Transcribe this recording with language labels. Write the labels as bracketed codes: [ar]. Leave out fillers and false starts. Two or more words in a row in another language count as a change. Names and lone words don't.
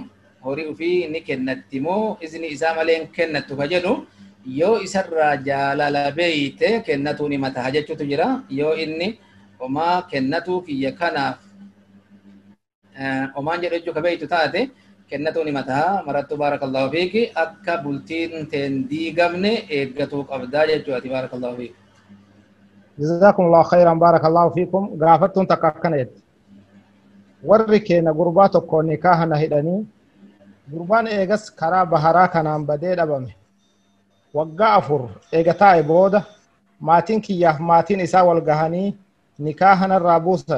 [om] Horii ufii ni kennatti moo izni isaa malee kennattu ka jedhu yoo isarraa jaalala beeyte kennatuu ni mataha jechuutu jira. Yoo inni omaa kennatuu kiyya kanaaf omaan jedhu jechuu ka beeytu taate kennatuu ni mataha. Marattu [ar] بارك الله فيكِ [om] akka bultiin teen diigamne eeggatuu qabdaa jechuudha. [ar] بارك الله فيكم. جزاكم الله خيرا. بارك الله فيكم. [om] Gaafattuun takka akkana jetti. Warri keenya gurbaa tokko nikaaha na hidhanii gurbaan eegas karaa baharaa kanaan badee dhabame. Waggaa 4 eega taa'e booda maatiin kiyyaaf maatiin isaa wal gahanii nikaaha narraa buusan.